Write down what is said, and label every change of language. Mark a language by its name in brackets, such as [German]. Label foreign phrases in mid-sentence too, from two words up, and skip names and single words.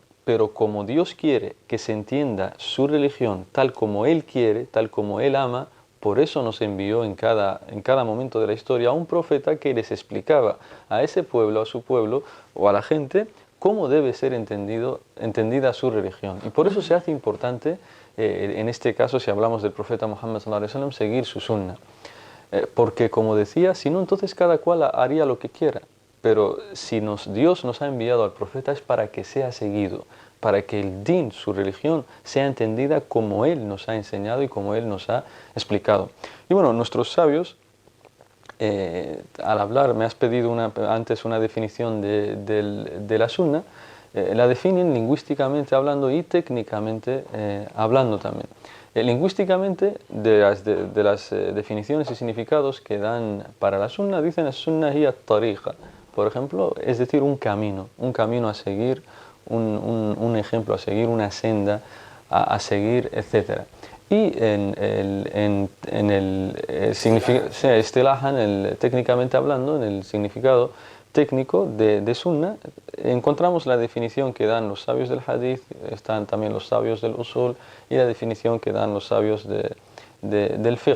[Spanish] Pero como Dios quiere que se entienda su religión tal como Él quiere, tal como Él ama, por eso nos envió en cada momento de la historia a un profeta que les explicaba a ese pueblo, a su pueblo o a la gente cómo debe ser entendida su religión. Y por eso se hace importante, en este caso, si hablamos del profeta Muhammad [Arabic] صلى الله عليه وسلم, [Spanish] seguir su sunna. Porque, como decía, si no, entonces cada cual haría lo que quiera. Pero si Dios nos ha enviado al profeta es para que sea seguido, para que el din, su religión, sea entendida como Él nos ha enseñado y como Él nos ha explicado. Y bueno, nuestros sabios, al hablar, me has pedido antes una definición de la sunna, la definen lingüísticamente hablando y técnicamente hablando también. Lingüísticamente, de las definiciones y significados que dan para la sunna, dicen [Arabic] سنة هي طريقة, [Spanish] por ejemplo, es decir, un camino a seguir, un ejemplo a seguir, una senda a seguir, etc. Y en el significado, técnicamente hablando, en el significado técnico de sunna, encontramos la definición que dan los sabios del hadith, están también los sabios del usul y la definición que dan los sabios del fiqh.